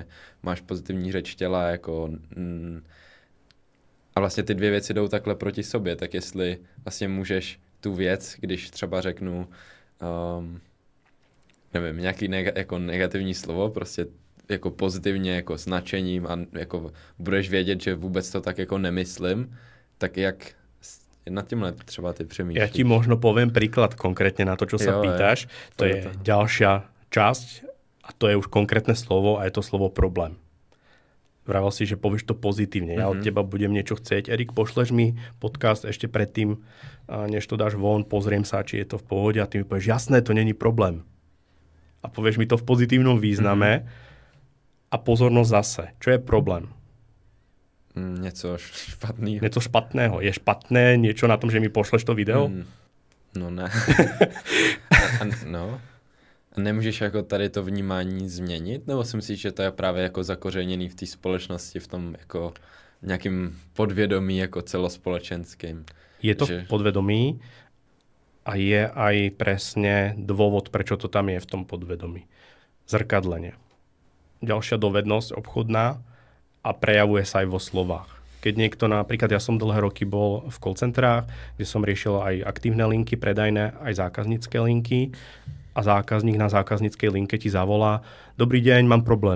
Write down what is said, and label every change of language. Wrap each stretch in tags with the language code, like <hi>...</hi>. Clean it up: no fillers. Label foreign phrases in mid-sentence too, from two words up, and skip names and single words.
<cs>Máš pozitivní řeč těla, jako a vlastně ty dvě věci jdou takhle proti sobě, tak jestli vlastně můžeš tu věc, když třeba řeknu nevím, nějaký jako negativní slovo, prostě jako pozitivně, jako s nadšením a jako budeš vědět, že vůbec to tak jako nemyslím, Tak jak nad tímhle třeba ty přemýšlíš?</cs> <sk>Ja ti možno poviem príklad konkrétne na to, čo sa pýtaš. To je ďalšia časť a to je už konkrétne slovo a je to slovo problém. Vravel si, že povieš to pozitívne. Ja od teba budem niečo chcieť. Erik, pošleš mi podcast ešte predtým, než to dáš von, pozriem sa, či je to v pohode a ty mi povieš, jasné, to není problém. A povieš mi to v pozitívnom význame a pozornosť zase. Čo je problém?</sk> <cs>Něco špatného. Něco špatného.</cs> <sk>Je špatné niečo na tom, že mi pošleš to video?</sk> <cs>No ne. No. A nemůžeš jako tady to vnímání změnit? Nebo si myslíš, že to je právě jako zakořeněný v té společnosti, v tom jako nějakým podvědomí jako celospolečenským?</cs> <sk>Je to v podvedomí a je aj presne dôvod, prečo to tam je v tom podvedomí. Zrkadlenie. Ďalšia dovednosť obchodná a prejavuje sa aj vo slovách. Keď niekto napríklad, ja som dlhé roky bol v call centrách, kde som riešil aj aktívne linky, predajné, aj zákaznícke linky a zákazník na zákazníckej linke ti zavolá: dobrý deň, mám problém.</sk>